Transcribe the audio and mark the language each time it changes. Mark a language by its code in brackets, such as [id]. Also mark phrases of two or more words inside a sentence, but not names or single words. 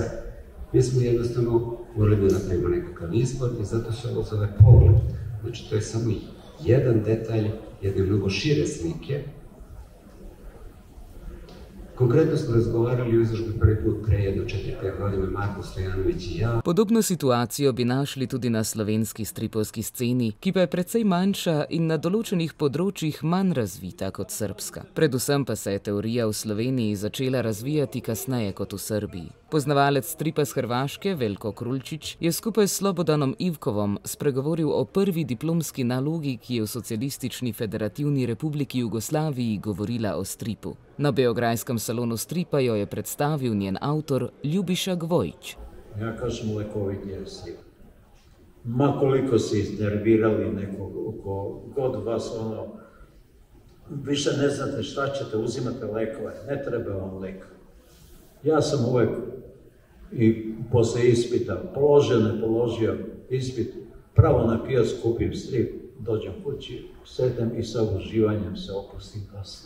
[sr] Mi smo jednostavno morali da napravimo nekakav izbor i zato se ovo zove pogled. Znači, to je samo jedan detalj, jedne mnogo šire slike. Konkretno smo razgovarali o izložbi prvi put pre jedno 4-5 godina Marko Stojanović i ja. [sl] Podobno situacijo bi našli tudi na slovenski stripovski sceni, ki pa je precej manjša in na določenih področjih manj razvita kot srbska. Predvsem pa se je teorija v Sloveniji začela razvijati kasneje kot v Srbiji. Poznavalec stripa z Hrvaške, Veljko Krulčič, je skupaj s Slobodanom Ivkovom spregovoril o prvi diplomski nalogi, ki je v Socialistični federativni republiki Jugoslaviji govorila o stripu. Na Beograjskem salonu stripa jo je predstavil njen avtor Ljubiša Gvojić. [sr] Ja kažem lekovit je strip. Ma koliko se iznervirali nekog, god vas više ne znate šta ćete, uzimate lekove, ne treba vam lek. Ja sam uvek i posle ispita, položio, ne položio ispit, pravo na pijac kupim strip, dođem kući, sedem i sa uživanjem se opustim kasno.